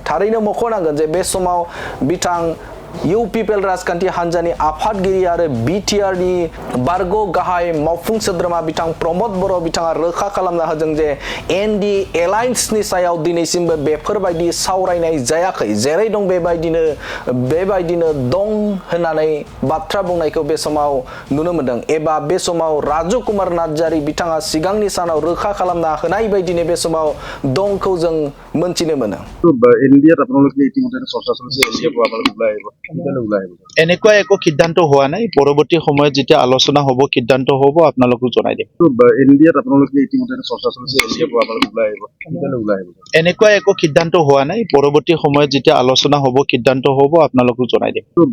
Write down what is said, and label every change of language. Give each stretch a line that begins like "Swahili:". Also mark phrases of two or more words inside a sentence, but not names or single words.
Bodo: थारैनो मख'नांगोन जे बे समाव बिथां इउपिपिएल राजखान्थि हान्जानि आफादगिरि आरो बिटिआरनि बारग' गाहाय मावफुं सोद्रोमा बिथां प्रमद बर' बिथाङा रोखा खालामना होदों जे एनडीए एलायन्सनि सायाव दिनैसिमबो बेफोरबायदि सावरायनाय जायाखै। जेरै दं बेबायदिनो दं होननानै बाथ्रा बुंनायखौ बे समाव नुनो मोन्दों एबा बे समाव राजु कुमार नार्जारि बिथाङा सिगांनि सानाव रोखा खालामना होनाय बायदिनो बे समाव दंखौ जों मोनथिनो मोनो।
Assamese: এনেকুৱা একো সিদ্ধান্ত হোৱা নাই, পৰৱৰ্তী সময়ত যেতিয়া আলোচনা হ'ব সিদ্ধান্ত হ'ব আপোনালোকক জনাই দিম। এনেকুৱা একো সিদ্ধান্ত হোৱা নাই, পৰৱৰ্তী সময়ত যেতিয়া আলোচনা হ'ব সিদ্ধান্ত হ'ব আপোনালোকক জনাই দিম।